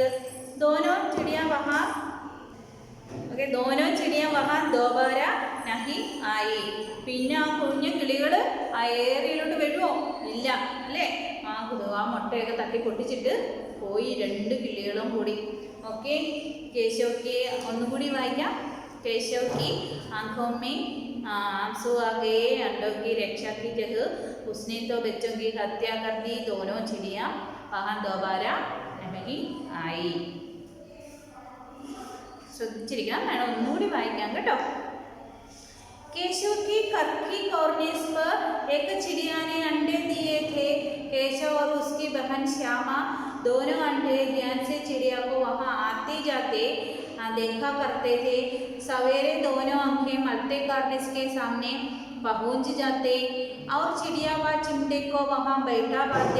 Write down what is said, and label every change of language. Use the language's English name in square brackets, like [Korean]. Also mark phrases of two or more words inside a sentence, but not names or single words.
[Hindi] दोनों चिड़िया वहाँ दोनों चिड़िया वहाँ दोबारा नहीं आई. [Malayalam] പിന്നെ ആ കുഞ്ഞു കിളികൾ ആ ഏരിയയിലോട്ട് വരുമോ? ഇല്ല അല്ലേ. ആ മുട്ടയൊക്കെ തട്ടി പൊട്ടിച്ചിട്ട് പോയി രണ്ട് കിളികളും കൂടി. ഓക്കെ, കേശവയ്ക്ക് ഒന്നുകൂടി വായിക്കാം. [Hindi] केशव की आंखों में आंसू आ गए. अंडों की रक्षा की जगह उसने तो बच्चों की हत्या कर दी. दोनों चिड़िया वहाँ दोबारा नहीं आई. [Malayalam] ശ്രദ്ധിച്ചിരിക്കണം, വേണം ഒന്നുകൂടി വായിക്കാം കേട്ടോ. [Hindi] केशव की घर की कॉर्निस पर एक चिड़िया ने अंडे दिए थे. केशव और उसकी बहन श्यामा दोनों अंडे ध्यान से चिड़िया को वहाँ आते जाते देखा करते थे. सवेरे दोनों आंखें मलते कार्निस के सामने पहुंच जाते और चिड़िया व चिमटे को वहाँ बैठा पाते.